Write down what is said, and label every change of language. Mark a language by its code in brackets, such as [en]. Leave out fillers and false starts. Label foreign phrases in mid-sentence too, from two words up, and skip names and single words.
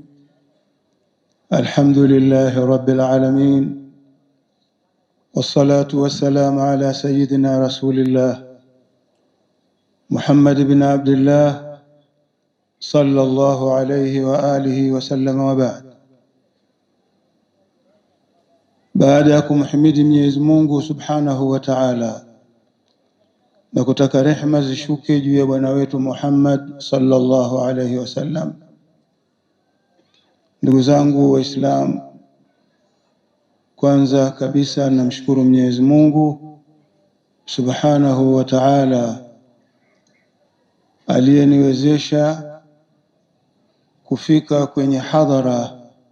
[ar] الحمد لله رب العالمين، والصلاة والسلام على سيدنا رسول الله محمد بن عبد الله صلى الله عليه وآله وسلم، وبعد. [sw] Baada ya kumhimidi Mwenyezi Mungu [ar] سبحانه وتعالى [sw] na kutaka rehema zishuke juu ya bwana wetu Muhammad [ar] صلى الله عليه وسلم, [sw] ndugu zangu Waislamu, kwanza kabisa namshukuru Mwenyezi Mungu [ar] سبحانه وتعالى [sw] aliyeniwezesha kufika kwenye hadhara